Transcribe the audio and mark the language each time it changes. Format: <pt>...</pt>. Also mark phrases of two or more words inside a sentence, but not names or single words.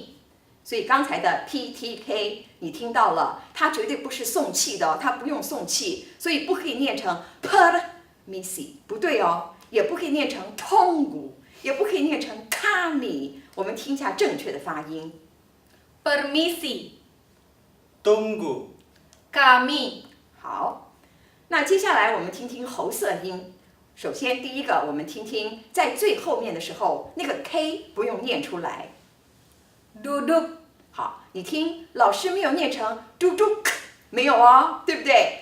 <zh>所以刚才的 PTK 你听到了，它绝对不是送气的哦，它不用送气，所以不可以念成 permisi， 不对哦，也不可以念成 tunggu， 也不可以念成 kami。我们听一下正确的发音。 permisi, Tunggu. kami, 好，那接下来我们听听喉塞音。首先第一个，我们听听在最后面的时候，那个 K 不用念出来。 duduk, 好，你听，老师没有念成嘟嘟，没有哦，对不对？</zh>